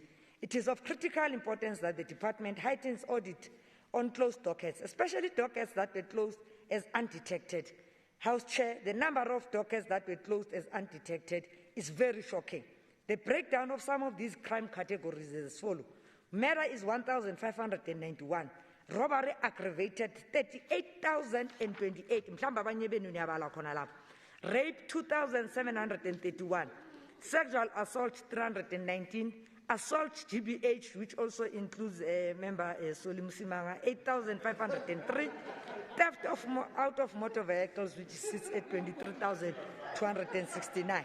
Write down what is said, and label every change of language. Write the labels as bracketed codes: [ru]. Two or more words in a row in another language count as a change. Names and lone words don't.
[en] It is of critical importance that the department heightens audit on closed dockets, especially dockets that were closed as undetected. House Chair, the number of dockets that were closed as undetected is very shocking. The breakdown of some of these crime categories is as follows. Murder is 1,591. Robbery aggravated 38,028. [zu] Mhlawumbe abanye benu niyabala khona lapha. [en] Rape 2,731. Sexual assault 319. Assault GBH, which also includes member Solim Simanga, 8,503. Theft out of motor vehicles, which sits at 23,269.